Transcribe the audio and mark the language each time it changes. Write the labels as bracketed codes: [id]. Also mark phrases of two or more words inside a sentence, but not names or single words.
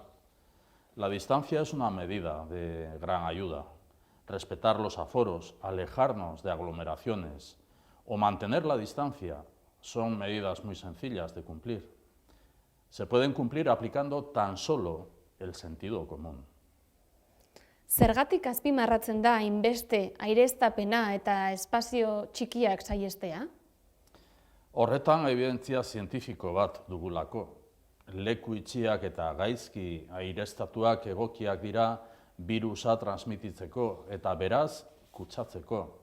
[es] La distancia es una medida de gran ayuda. Respetar los aforos, alejarnos de aglomeraciones o mantener la distancia son medidas muy sencillas de cumplir. Se pueden cumplir aplicando tan solo el sentido común. [eu] Zergatik azpimarratzen da hainbeste aireztapena eta espazio txikiak saihestea? Horretan ebidentzia zientifiko bat dugulako. Leku itxiak eta gaizki aireztatuak egokiak dira birusa transmititzeko eta beraz kutsatzeko.